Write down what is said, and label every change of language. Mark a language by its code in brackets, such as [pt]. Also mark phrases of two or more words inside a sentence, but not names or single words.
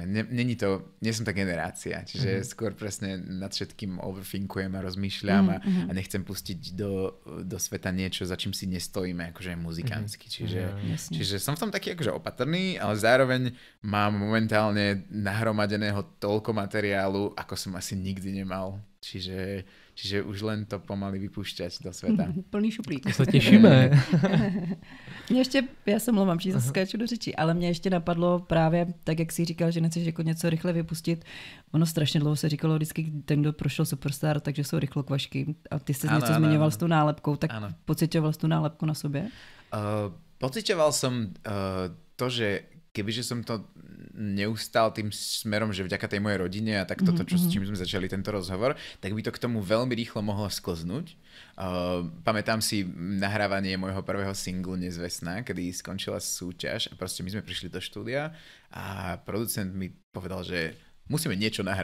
[sk] Nie som tá generácia, čiže skôr presne nad všetkým overthinkujem a rozmýšľam a nechcem pustiť do sveta niečo, za čím si nestojíme, akože muzikánsky. Čiže som v tom taký akože opatrný, ale zároveň mám momentálne nahromadeného toľko materiálu, ako som asi nikdy nemal. Čiže už len to pomaly vypúšťať do sveta. Plný šuplík. [cs] To se těšíme. Já se mluvám, že zase skáču do řeči, ale mě ještě napadlo právě, tak jak jsi říkal, že nechceš jako něco rychle vypustit. Ono strašně dlouho se říkalo vždycky, ten, kdo prošel Superstar, takže jsou rychlokvašky. A ty jsi něco zmiňoval s tou nálepkou, tak pociťoval jsi tu nálepku na sobě? [sk] Pociťoval som to, že kebyže som to neustál tým smerom, že vďaka tej mojej rodine a tak toto, s čím sme začali tento rozhovor, tak by to k tomu veľmi rýchlo mohlo sklznúť. Pamätám si nahrávanie môjho prvého singlu Nezvestná, kedy skončila súťaž a proste my sme prišli do štúdia a producent mi povedal, že musíme niečo nahrať.